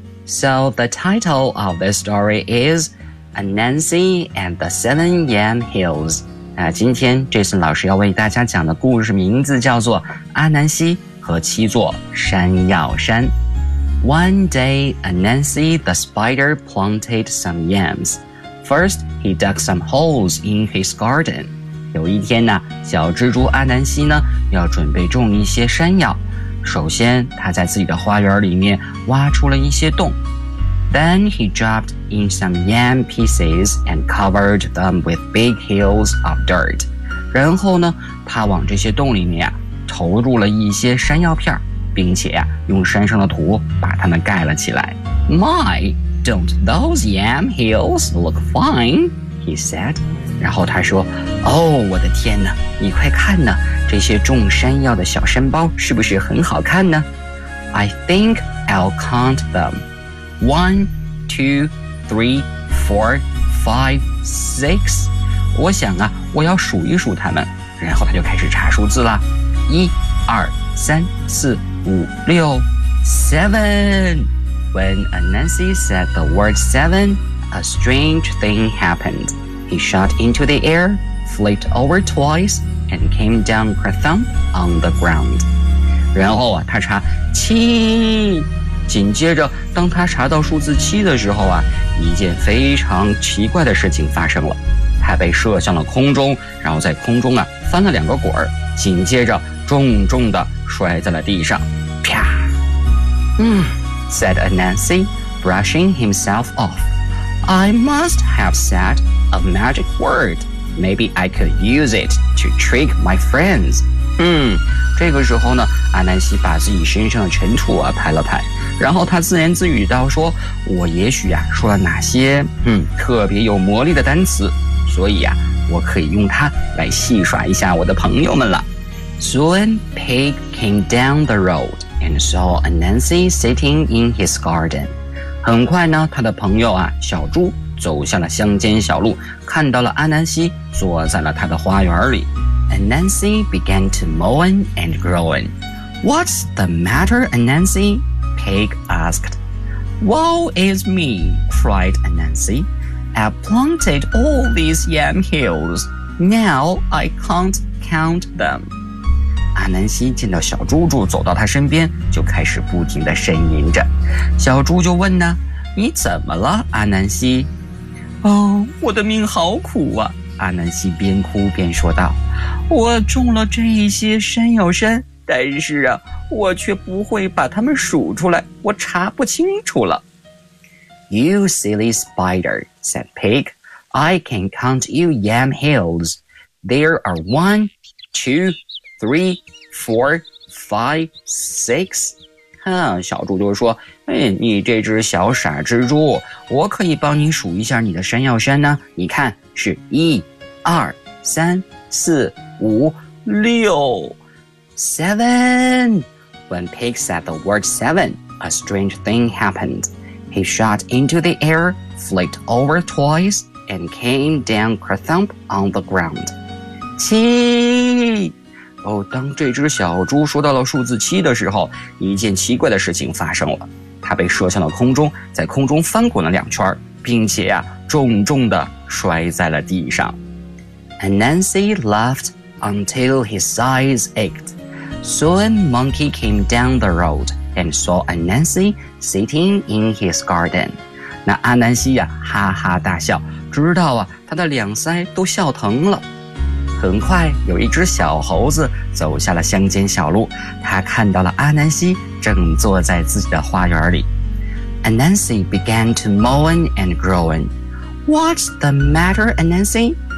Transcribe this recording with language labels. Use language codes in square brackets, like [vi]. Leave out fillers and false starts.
[en] So the title of this story is Anansi and the Seven Yam Hills. [zh] 今天 Jason 老师要为大家讲的故事名字叫做阿南西和七座山药山。 [en] One day, Anansi the spider planted some yams. First, he dug some holes in his garden. [zh] 有一天呢，小蜘蛛阿南西呢，要准备种一些山药。首先，他在自己的花园里面挖出了一些洞。 [en] Then he dropped in some yam pieces and covered them with big hills of dirt. [zh] 然后呢，他往这些洞里面啊，投入了一些山药片，并且啊，用山上的土把它们盖了起来。 [en] My, don't those yam hills look fine? He said. [zh] 然后他说，哦，我的天哪，你快看呢，这些种山药的小山包是不是很好看呢？ [en] I think I'll count them. One, two, three, four, five, six. [zh] 我想啊，我要数一数他们。然后他就开始查数字了。一、二、三、四、五、六 ， [en] seven. When Anansi said the word seven, a strange thing happened. He shot into the air, flipped over twice, and came down kerthump on the ground. [zh] 然后啊，他查七。紧接着当他查到数字七的时候啊，一件非常奇怪的事情发生了。他被射向了空中，然后在空中啊翻了两个滚，紧接着重重地摔在了地上。 [en] 啪。said Anansi, brushing himself off. I must have said a magic word. Maybe I could use it to trick my friends. [zh] 这个时候呢，阿南西把自己身上的尘土啊拍了拍。然后他自言自语道说，我也许啊说了哪些特别有魔力的单词，所以啊我可以用它来戏耍一下我的朋友们了。 [en] Soon, Pig came down the road and saw Anansi sitting in his garden. [zh] 很快呢，他的朋友啊，小猪走下了乡间小路，看到了阿南西坐在了他的花园里。 [en] Anansi began to moan and groan. What's the matter, Anansi? Pig asked. Woe is me, cried Anansi. I've planted all these yam hills. Now I can't count them. [zh] 阿南西见到小猪猪走到他身边，就开始不停地呻吟着。小猪就问呢，你怎么了，阿南西？哦，我的命好苦啊，阿南西边哭边说道，我种了这一些山药山，但是啊，我却不会把它们数出来，我查不清楚了。 [en] You silly spider, said Pig, I can count you yam hills. There are 1, 2, 3, 4, 5, 6. [zh] 哼，小猪就说，哎，你这只小傻蜘蛛，我可以帮你数一下你的山药山呢。你看，是1, 2, 3, 4, 5, 6. [en] 7. When Pig said the word 7, a strange thing happened. He shot into the air, flicked over twice, and came down kerthump on the ground. 7. [zh] 哦，当这只小猪说到了数字七的时候，一件奇怪的事情发生了。它被射向了空中，在空中翻滚了两圈，并且啊，重重地摔在了地上。 [en] Anansi laughed until his eyes ached. Soon, Monkey came down the road and saw Anansi sitting in his garden. [zh] 那阿南西呀，哈哈大笑，直到啊，他的两腮都笑疼了。很快有一只小猴子走下了乡间小路，他看到了阿南西正坐在自己的花园里。 [en] Anansi began to moan and groan. What's the matter, Anansi?